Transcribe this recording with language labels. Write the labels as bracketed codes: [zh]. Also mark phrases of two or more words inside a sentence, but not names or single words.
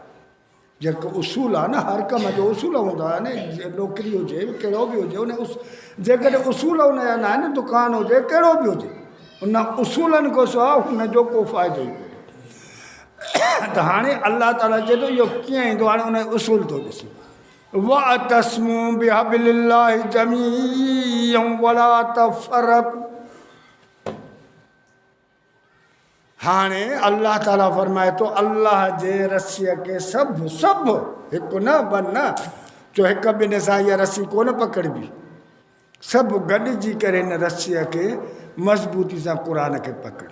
[sd] जेको उसूल आहे न, हर कम जो उसूल हूंदा आहिनि, नौकिरी हुजे कहिड़ो बि हुजे, उन जेकॾहिं उसूल हुनजा न आहिनि, दुकानु हुजे कहिड़ो बि हुजे, उन उसूलनि खां सवाइ हुनजो को फ़ाइदो ई कोन्हे। त हाणे अल्लाह ताला चए थो इहो कीअं ईंदो? हाणे हुन जो उसूल थो ॾिसी। [ar] واعتصموا بحبل الله جميعا ولا تفرقوا. [sd] हाणे अल्लाह ताला फरमाए थो अल्लाह जे रसीअ खे सभु सभु, हिकु न ॿ न, जो हिकु ॿिनि सां इहा रसी कोन पकड़बी, सभु गॾिजी करे हिन रसीअ खे मज़बूती सां क़ुर खे पकड़।